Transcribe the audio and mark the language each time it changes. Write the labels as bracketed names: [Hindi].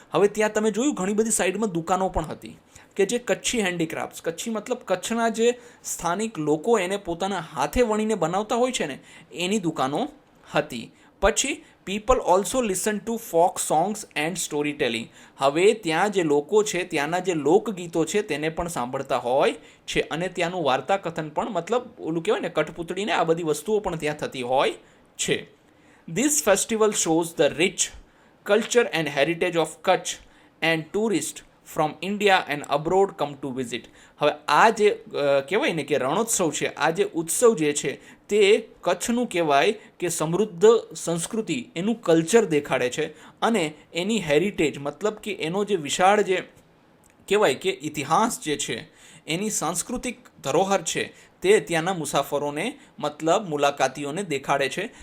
[Gujarati] હવે ત્યાં તમે જોયું ઘણી બધી સાઈડમાં દુકાનો પણ હતી કે જે કચ્છી હેન્ડીક્રાફ્ટ્સ, કચ્છી મતલબ કચ્છના જે સ્થાનિક લોકો એને પોતાના હાથે વણીને બનાવતા હોય છે ને એની દુકાનો હતી. [English] પછી people also listen to folk songs and story telling. [Gujarati] હવે ત્યાં જે લોકો છે ત્યાંના જે લોકગીતો છે તેને પણ સાંભળતા હોય છે, અને ત્યાંનું વાર્તા કથન પણ, મતલબ ઓલું કહેવાય ને કઠપૂતળીને, આ બધી વસ્તુઓ પણ ત્યાં થતી હોય છે. [English] This festival shows the rich culture and heritage of Kutch and tourists from India and abroad come to visit. [Gujarati] હવે આ જે કહેવાય ને કે રણોત્સવ છે, આ જે ઉત્સવ જે છે તે કચ્છનું કહેવાય કે સમૃદ્ધ સંસ્કૃતિ, એનું કલ્ચર દેખાડે છે, અને એની હેરિટેજ મતલબ કે એનો જે વિશાળ જે કહેવાય કે ઇતિહાસ જે છે, એની સાંસ્કૃતિક ધરોહર છે તે ત્યાંના મુસાફરોને મતલબ મુલાકાતીઓને દેખાડે છે.